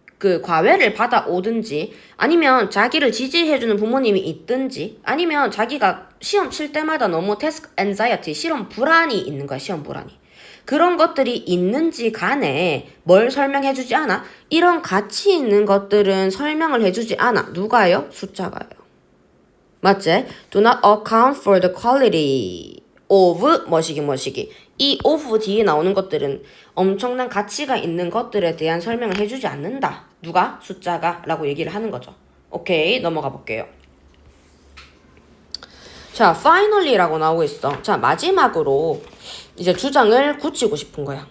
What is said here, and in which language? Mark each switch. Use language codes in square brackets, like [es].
[ko] 그 과외를 받아오든지, 아니면 자기를 지지해주는 부모님이 있든지, 아니면 자기가 시험 칠 때마다 너무 task anxiety, 시험 불안이 있는 거야. 시험 불안이. 그런 것들이 있는지 간에 뭘 설명해주지 않아? 이런 가치 있는 것들은 설명을 해주지 않아. 누가요? 숫자가요. 맞지? [en] Do not account for the quality of [ko] 뭐시기. 이 of 뒤에 나오는 것들은 엄청난 가치가 있는 것들에 대한 설명을 해주지 않는다. 누가? 숫자가 라고 얘기를 하는 거죠. 오케이, 넘어가 볼게요. 자, finally라고 나오고 있어. 자, 마지막으로 이제 주장을 굳히고 싶은 거야.